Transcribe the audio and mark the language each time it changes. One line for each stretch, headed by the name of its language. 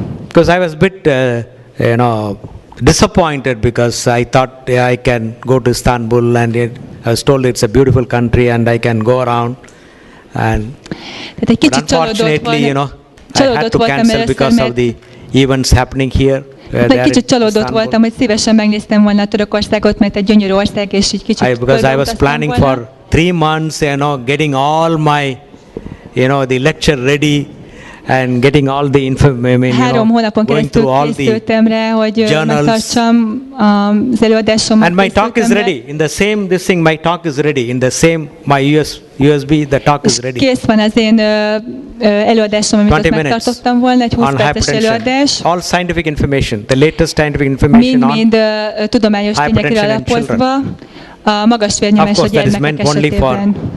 English: Because I was a bit, you know, disappointed because I thought I can go to Istanbul and I was told it's a beautiful country and I can go around. And
Hungarian: Tehát egy kicsit
English: unfortunately, you know, I had to cancel because of the events happening here.
Hungarian: Egy kicsit csalódott voltam, hogy szívesen megnéztem volna Törökországot, mert egy gyönyörű ország, és így kicsit
English: because I was planning for 3 months, you know, getting all my, you know, the lecture ready and getting all the information,
Hungarian: 3 hónapon keresztül készültem rá, hogy megtartsam az előadásomat.
English: And my talk is ready. In the same, this thing, my talk is ready. In the same, my USB, the talk is ready.
Hungarian: Kész van az én előadásom, amit ott megtartottam volna, egy 20 perces előadás.
English: All scientific information, the latest scientific information
Hungarian: mind tudományos tényekre alapozva, a magas vérnyomás a gyermekek esetében.